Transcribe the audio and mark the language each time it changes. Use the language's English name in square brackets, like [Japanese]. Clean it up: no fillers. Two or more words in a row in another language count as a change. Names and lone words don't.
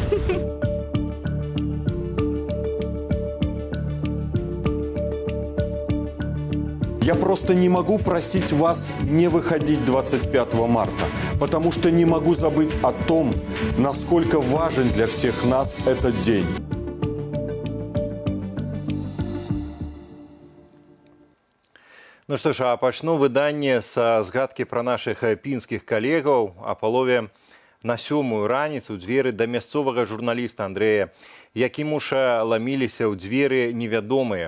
[Russian] Я просто не могу просить вас не выходить 25 марта, потому что не могу забыть о том, насколько важен для всех нас этот день. [Belarusian] Ну што ж, а пачну выданне са згадкі пра нашых пінскіх калегаў. А палове на 7-ю раніцу ў дзверы да мясцовага журналіста Андрэя Якімуша ламіліся ў дзверы невядомыя.